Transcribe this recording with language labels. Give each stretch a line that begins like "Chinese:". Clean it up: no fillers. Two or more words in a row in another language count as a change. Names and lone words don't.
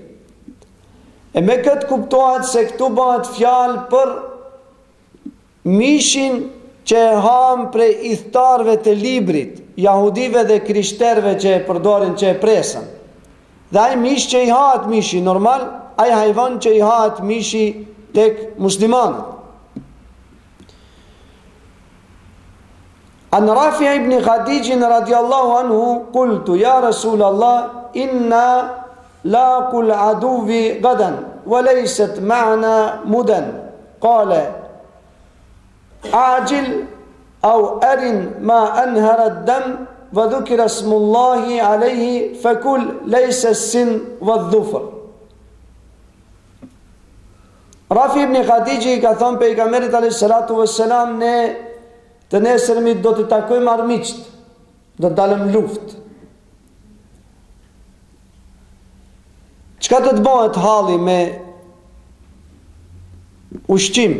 Albanian: E me këtë kuptohet se këtu bëhet fjalë për mishin që e ham prej idhtarëve të librit, jahudive dhe krishterëve që e përdorin, që e presën. Dhe ai mish që i hahet mishi normal, ai hajvan që i hahet mishi tek muslimanët.
Arabic: عن رافع بن خديج رضي الله عنه قلت يا رسول الله إنا لاقو العدو غدا وليست معنا مدى قال اعجل أو أرن ما أنهر الدم وذكر اسم الله عليه فكل ليس السن والظفر.
Albanian: Rafi ibn Khadiji ka thonë pejgamberit
Arabic: عليه الصلاة والسلام,
Albanian: ne të nesërmit do të takojmë armiqt, do të dalëm luftë. Çka do të bëhet halli me ushqim?